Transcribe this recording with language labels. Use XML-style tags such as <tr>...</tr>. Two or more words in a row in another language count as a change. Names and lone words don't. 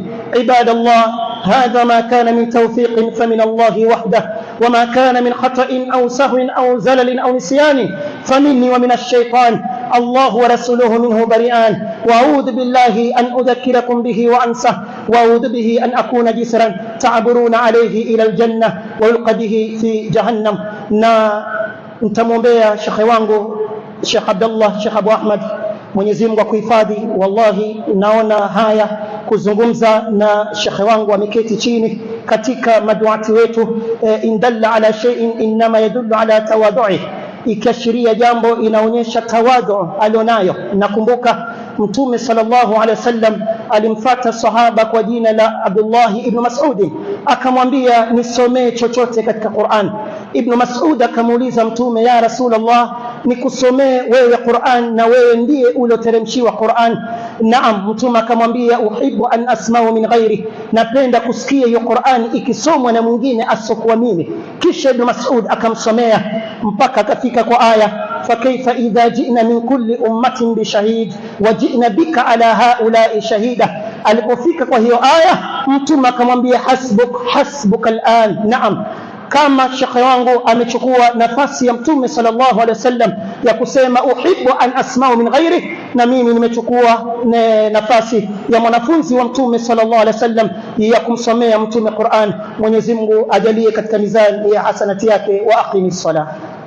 <ar>عباد الله، هذا ما كان من توفيق فمن الله وحده، وما كان من خطأ أو سهو أو زلل أو نسيان فمني ومن الشيطان، الله ورسوله منه بريئان. وأعوذ بالله أن أذكركم به وأنسه، وأعوذ به أن أكون جسرا تعبرون عليه إلى الجنة ويلقى به في جهنم.</ar> <sw>Na nitamwombea shekhe wangu Sheikh Abdullah, Sheikh Abu Ahmad, Mwenyezi Mungu akuhifadhi. Wallahi naona haya kuzungumza na shekhe wangu ameketi chini katika maduati wetu,</sw> <ar>إن دل على شيء إنما يدل على التواضع,</ar> <sw>ikiashiria jambo inaonyesha tawadhu alionayo. Nakumbuka Mtume</sw> <ar>صلى الله عليه وسلم</ar> <sw>alimfuata sahaba kwa jina la Abdullah ibn Mas'ud, akamwambia nisomee chochote katika Qur'an. Ibn Mas'ud akamuuliza Mtume,</sw> <ar>يا رسول الله,</ar> <sw>nikusomee wewe Qur'an na wewe ndiye ulioteremshiwa Qur'an? Naam. Mtume akamwambia,</sw> <ar>أحب أن أسمع من غيري,</ar> <sw>napenda kusikia hiyo Qur'an ikisomwa na mwingine asokuwa mimi. Kisha Ibn Mas'ud akamsomea mpaka akafika kwa aya</sw> <ar>فكيف إذا جئنا من كل أمة بشهيد وجئنا بك على هؤلاء شهيدا.</ar> <sw>Alipofika kwa hiyo aya, Mtume akamwambia</sw> <ar>حسبك الآن.</ar> <sw>Naam, kama shekhe wangu amechukua nafasi ya Mtume</sw> <ar>صلى الله عليه وسلم</ar> <sw>ya kusema</sw> <ar>أحب أن أسمع من غيري,</ar> <sw>na mimi nimechukua nafasi ya mwanafunzi wa Mtume</sw> <ar>صلى الله عليه وسلم</ar> <sw>ya kumsomea Mtume Qur'an. Mwenyezi Mungu ajalie katika mizani ya hasanati yake.</sw> <ar>وأقم الصلاة.</ar>